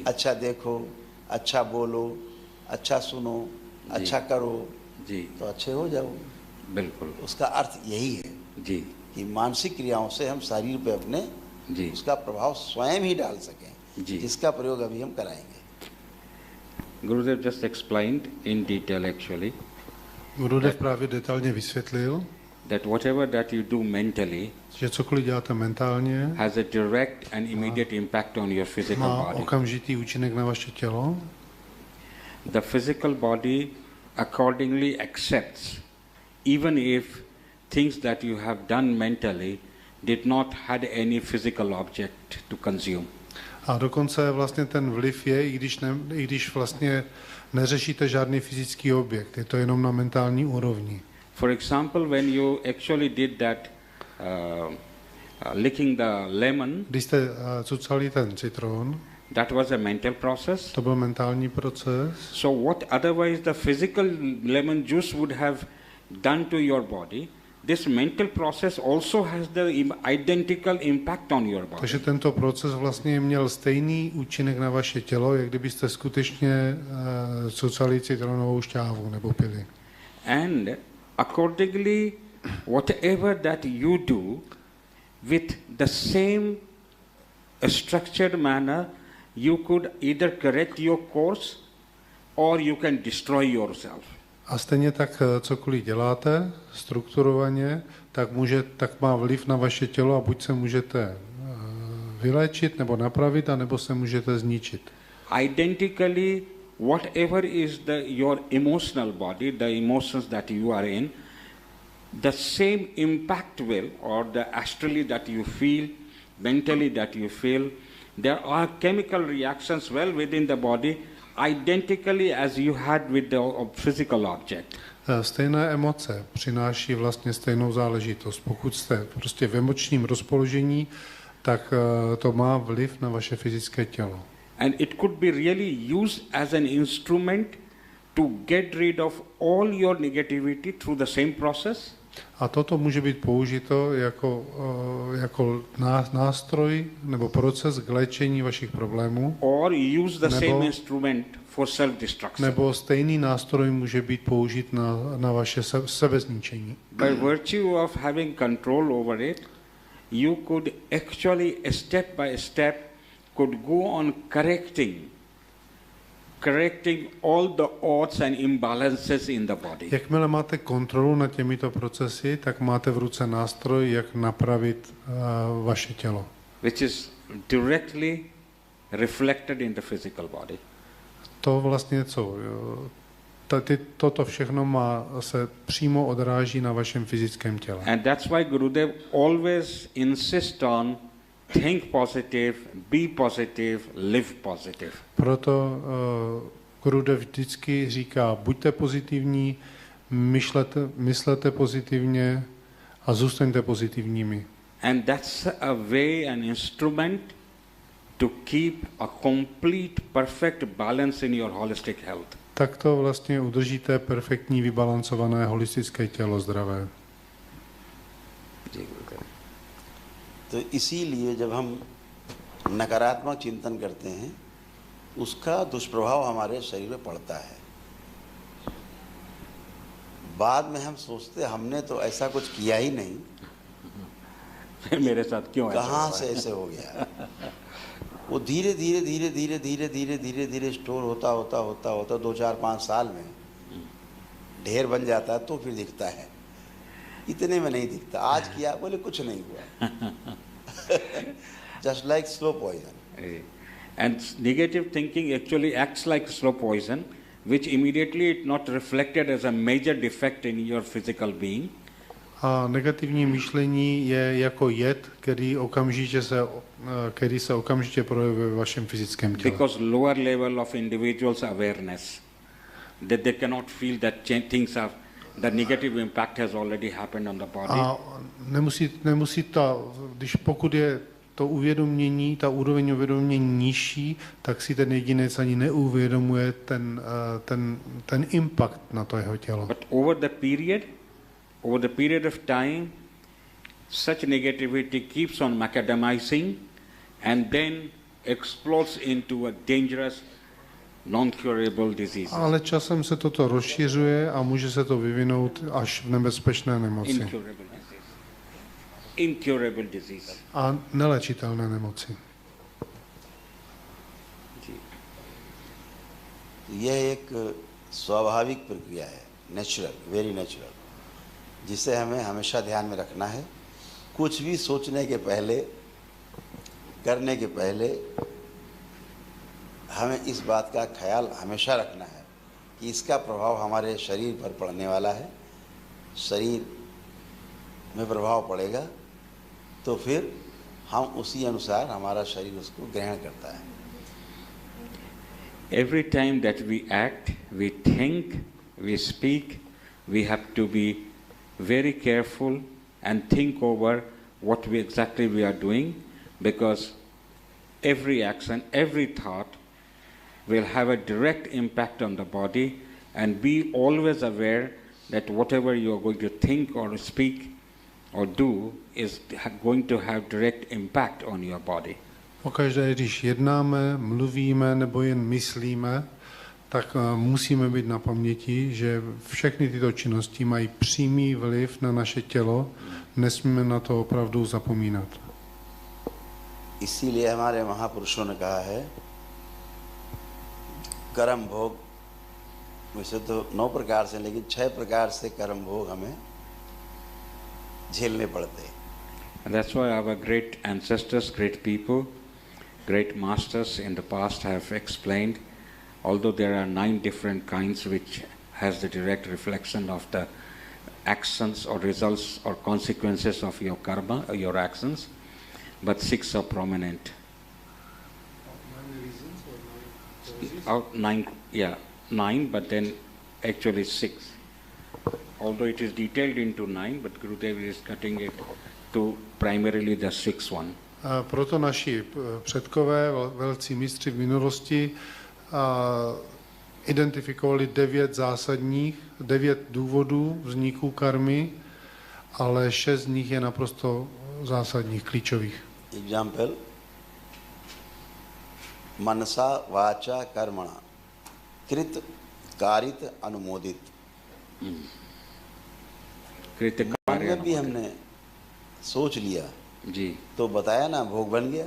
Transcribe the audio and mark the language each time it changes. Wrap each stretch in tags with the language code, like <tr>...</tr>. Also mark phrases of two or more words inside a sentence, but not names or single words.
<hi>अच्छा देखो, अच्छा बोलो, अच्छा सुनो, अच्छा करो, जी, तो अच्छे हो जाओगे। बिल्कुल। उसका अर्थ यही है जी, कि मानसिक क्रियाओं से हम शरीर पे अपने जी, उसका प्रभाव स्वयं ही डाल सकें, जी। जिसका प्रयोग अभी हम कराएंगे।</hi> <en>Gurudev just explained in detail actually</en> <cs>Gurudev právě detailně vysvětlil,</cs> <en>that whatever that you do mentally</en> <cs>že cokoliv děláte mentálně,</cs> <en>has a direct and immediate impact on your physical</en> <cs>má</cs> <en>body.</en> <cs>okamžitý účinek na vaše tělo.</cs> <en>The physical body accordingly accepts, even if things that you have done mentally did not had any physical object to consume.</en> <cs>A dokonce vlastně ten vliv je, i když vlastně neřešíte žádný fyzický objekt, je to jenom na mentální úrovni.</cs> <en>For example, when you actually did that licking the lemon,</en> <cs>Když jste cucali ten citron,</cs> <en>that was a mental process.</en> <cs>to byl mentální proces.</cs> <en>So what otherwise the physical lemon juice would have done to your body, this mental process also has the identical impact on your body.</en> <cs>Takže tento proces vlastně měl stejný účinek na vaše tělo, jak kdybyste skutečně cucali citronovou šťávu nebo pili.</cs> <en>And accordingly, whatever that you do with the same structured manner, you could either correct your course or you can destroy yourself.</en> <cs>A stejně tak cokoliv děláte strukturovaně, tak má vliv na vaše tělo a buď se můžete vyléčit nebo napravit, anebo se můžete zničit.</cs> <en>Identically, whatever is your emotional body, the emotions that you are in, the same impact will, or the astrally that you feel, mentally that you feel, there are chemical reactions well within the body, identically as you had with the physical object.</en> <cs>Stejné emoce přináší vlastně stejnou záležitost. Pokud jste prostě v emočním rozpoložení, tak to má vliv na vaše fyzické tělo.</cs> <en>And it could be really used as an instrument to get rid of all your negativity through the same process.</en> <cs>A toto může být použito jako nástroj nebo proces k léčení vašich problémů.</cs> <en>Or use the same instrument for self-destruction.</en> <cs>Nebo stejný nástroj může být použit na vaše sebezničení.</cs> <en>By virtue of having control over it, you could actually step by step could go on correcting all the odds and imbalances in the body.</en> <cs>Jakmile máte kontrolu nad těmito procesy, tak máte v ruce nástroj, jak napravit vaše tělo.</cs> <en>Which is directly reflected in the physical body.</en> <cs>To vlastně toto všechno se přímo odráží na vašem fyzickém těle.</cs> <en>And that's why Gurudev always insists on think positive, be positive, live positive.</en> <cs>Proto Gurudev vždycky říká, buďte pozitivní, myslete pozitivně a zůstaňte pozitivními.</cs> <en>And that's a way, an instrument to keep a complete, perfect balance in your holistic health.</en> <cs>Tak to vlastně udržíte perfektní, vybalancované holistické tělo zdravé.</cs> <hi>तो इसीलिए जब हम नकारात्मक चिंतन करते हैं उसका दुष्प्रभाव हमारे शरीर में पड़ता है। बाद में हम सोचते हमने तो ऐसा कुछ किया ही नहीं, फिर मेरे साथ क्यों ऐसा कहाँ हुआ? से ऐसे हो गया। वो धीरे धीरे धीरे धीरे धीरे धीरे धीरे धीरे स्टोर होता होता होता होता 2-4-5 साल में ढेर बन जाता है, तो फिर दिखता है। इतने में नहीं दिखता। आज किया बोले कुछ नहीं हुआ।</hi> <en>just like slow poison. And negative thinking actually acts like slow poison, which immediately it not reflected as a major defect in your physical being.</en> <cs>A negativní myšlení je jako jed, který se okamžitě projevuje ve vašem fyzickém těle.</cs> <en>Because lower level of individuals' awareness, that they cannot feel that things are, the negative impact has already happened on the body.</en> <cs>A nemusí pokud je to uvědomění, ta úroveň uvědomění nižší, tak si ten jedinec ani neuvědomuje ten impact na to jeho tělo.</cs> <en>But over the period of time, such negativity keeps on macadamizing and then explodes into a dangerous, non-curable disease.</en> <cs>Ale časem se toto rozšiřuje a může se to vyvinout až v nebezpečné nemoci.</cs> <en>Incurable disease.</en> <cs>A nelečitelné nemoci.</cs> <hi>यह एक स्वाभाविक प्रक्रिया है,</hi> <en>natural, very natural,</en> <hi>जिसे हमें हमेशा ध्यान में रखना है। कुछ भी सोचने के पहले, करने के पहले हमें इस बात का ख्याल हमेशा रखना है कि इसका प्रभाव हमारे शरीर पर पड़ने वाला है। शरीर में प्रभाव पड़ेगा तो फिर हम उसी अनुसार हमारा शरीर उसको ग्रहण करता है।</hi> <en>Every time that we act, we think, we speak, we have to be very careful and think over what exactly we are doing, because every action, every thought will have a direct impact on the body, and be always aware that whatever you are going to think or speak or do is going to have direct impact on your body.</en> <cs>Pokaždé, když jednáme, mluvíme nebo jen myslíme, tak musíme být na paměti, že všechny tyto činnosti mají přímý vliv na naše tělo. Nesmíme na to opravdu zapomínat.</cs> <hi>इसीलिए हमारे महापुरुषों ने कहा है, कर्म भोग वैसे तो 9 प्रकार से, लेकिन 6 प्रकार से कर्म भोग हमें झेलने पड़ते हैं।</hi> <en>And that's why our great ancestors, great people, great masters in the past have explained, although there are 9 different kinds which has the direct reflection of the actions or results or consequences of your karma or your actions, but 6 are prominent. 9, but then actually 6. Although it is detailed into 9, but Gurudev is cutting it to primarily the 6th one.</en> <cs>Proto naši předkové, velcí mistři v minulosti, identifikovali 9 důvodů vzniku karmy, ale 6 z nich je naprosto zásadních, klíčových.</cs> <hi>Example,</hi> <sa>मनसा वाचा कर्मणा कृत कारित अनुमोदित।</sa> <hi>जब भी हमने सोच लिया जी तो बताया ना, भोग बन गया</hi>